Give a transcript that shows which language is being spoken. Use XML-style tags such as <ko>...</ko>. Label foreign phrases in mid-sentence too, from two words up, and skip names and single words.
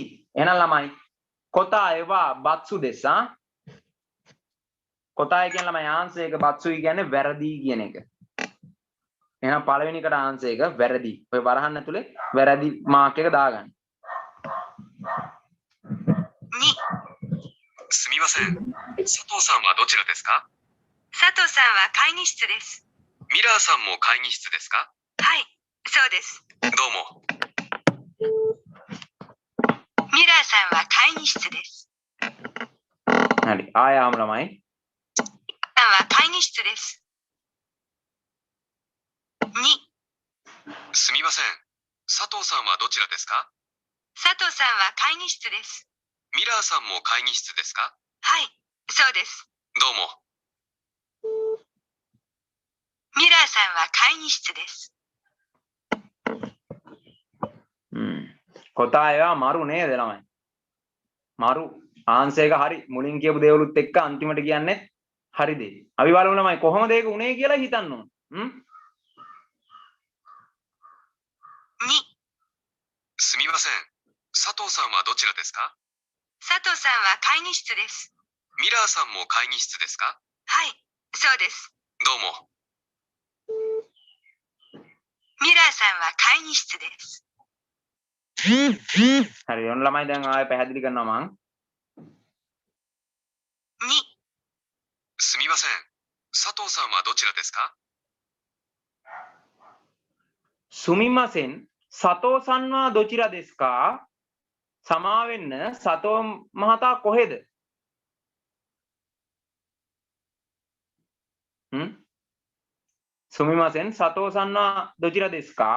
<si>එහෙනම් ළමයි</si> <ja>答えはばつです</ja> <si>ආ කොතාය කියන ළමයි ආන්සර් එක බත්සුයි කියන්නේ වැරදි කියන එක. එහෙනම් පළවෙනිකට ආන්සර් එක වැරදි. ඔය වරහන් ඇතුලේ වැරදි මාක් එක දාගන්න.</si> <ja>2 すみません佐藤さんはどちらですか佐藤さんは会議室ですミラーさんも会議室ですかはいそうですどうもミラーさんは会議室です</ja> <si>හරි. ආයාම ළමයි.</si> <ja>さんは会議室です2すみません佐藤さんはどちらですか佐藤さんは会議室ですミラーさんも会議室ですかはいそうですどうもミラーさんは会議室です答えはまる</ja> <si>නේද ළමයි? මරු. ආන්සර් එක හරි. මුලින් කියපු දේවලුත් එක්ක අන්තිමට කියන්නේ හරි දේ. අපි බලමු ළමයි කොහොමද ඒක උනේ කියලා හිතන්න ඕන.</si> <ja>2 すみません佐藤さんはどちらですか佐藤さんは会議室ですミラーさんも会議室ですかはいそうですどうもミラーさんは会議室です</ja> <si>හරි. ඔන්න ළමයි දැන් ආයෙ පැහැදිලි කරනවා මං.</si> <ja>2 すみません佐藤さんはどちらですかすみません佐藤さんはどちらですか</ja> <si>සමා වෙන්න සතෝ මහතා කොහෙද?</si> <ja>すみません佐藤さんはどちらですか.</ja>